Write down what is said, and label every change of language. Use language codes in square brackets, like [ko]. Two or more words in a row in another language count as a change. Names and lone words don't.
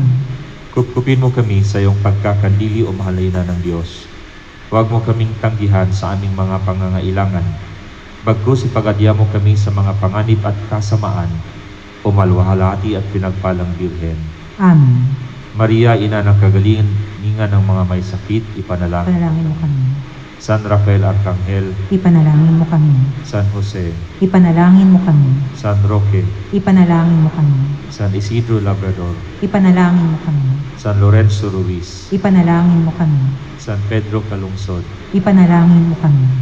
[tl] Kupkupin mo kami sa iyong pagkakandili o mahalina ng Diyos. Huwag mo kaming tanggihan sa aming mga pangangailangan. Bagkus ipagadya mo kami sa mga panganib at kasamaan o malwalhati at pinagpalang Birhen. Amen. Maria, ina ng kagalingan ng mga may sakit, ipanalangin. Ipanalangin mo kami. San Rafael Arcangel, Ipanalangin mo kami. San Jose, Ipanalangin mo kami. San Roque, Ipanalangin mo kami. San Isidro Labrador, Ipanalangin mo kami. San Lorenzo Ruiz, Ipanalangin mo kami. San Pedro Calungsod, Ipanalangin mo kami.